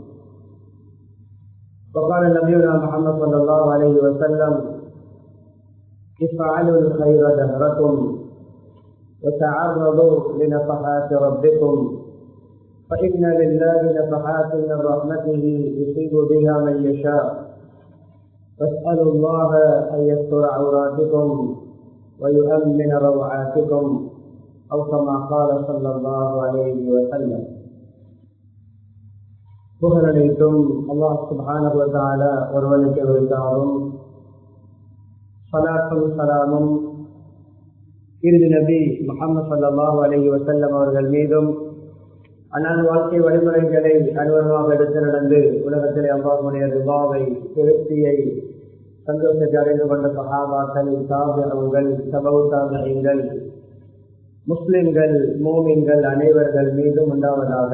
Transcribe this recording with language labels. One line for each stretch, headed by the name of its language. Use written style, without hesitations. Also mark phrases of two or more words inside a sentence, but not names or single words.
Arabic: وقال نبينا محمد صلى الله عليه وسلم افعلوا الخير دهركم وتعرضوا لنفحات ربكم فإن لله نفحات من رحمته يصيب بها من يشاء واسألوا الله أن يستر عوراتكم ويؤمن روعاتكم أو كما قال صلى الله عليه وسلم.
Tamil: புகழனைத்தும்
Arabic: الله سبحانه وتعالى
Tamil: ஒருவனுக்கு உரித்தாகும். ஸலாத்தும் ஸலாமும் இறுதி நபி முஹம்மது
Arabic: صلى الله عليه وسلم
Tamil: அவர்கள் மீதும் அன்னார் வாழ்க்கை வழிமுறைகளை அனுபவமாக எடுத்து நடந்து உலகத்திலே அல்லாஹ்வுடைய ரிதாவை திருப்தியை சந்தோஷத்தை அடைந்து கொண்ட சஹாபாக்கள், தாபிஊன்கள், தபவு தாபிஈன்கள், முஸ்லிம்கள், மூமின்கள் அனைவர்கள் மீதும் உண்டாவதாக.